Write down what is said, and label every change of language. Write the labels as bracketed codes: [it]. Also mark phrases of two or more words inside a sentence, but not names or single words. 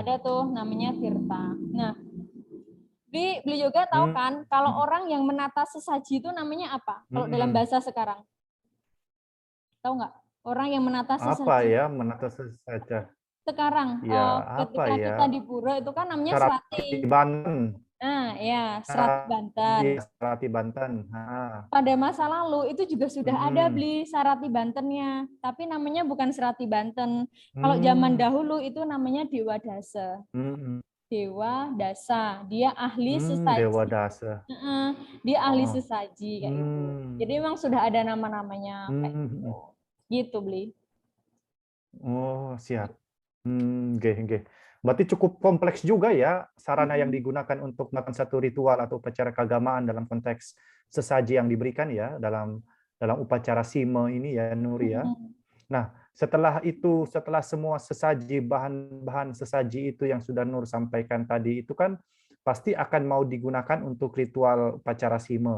[id] ada tuh namanya tirta. Nah, beli juga tahu hmm, kan, kalau hmm. orang yang menata sesaji itu namanya apa? Kalau dalam Hmm. bahasa sekarang, tahu nggak? Orang yang menata Apa sesaji ya menata saja? sekarang, Ya apa ketika ya? kita di pura itu kan namanya Serati serati. Banten. Nah, ya, serati Ah, Banten. iya, Serati Banten. Ah. Pada masa lalu itu juga sudah ada Hmm. beli serati Bantennya, tapi namanya bukan serati Banten. Kalau zaman Hmm. dahulu itu namanya Dewa Dasa. Hmm. Dewa Dasa, dia ahli Hmm. Dewa sesaji. Dasa. Dia ahli Oh. sesaji kayak itu. Hmm. Jadi memang sudah ada nama-namanya kayak gitu. Hmm. Gitu, Beli. Oh, siap. [ban] Nggih, nggih. [id] Berarti cukup kompleks juga ya sarana yang digunakan untuk melakukan satu ritual atau upacara keagamaan dalam konteks sesaji yang diberikan ya dalam dalam upacara sime ini ya Nur ya. Nah, setelah itu, setelah semua sesaji, bahan-bahan sesaji itu yang sudah Nur sampaikan tadi, itu kan pasti akan mau digunakan untuk ritual upacara sime.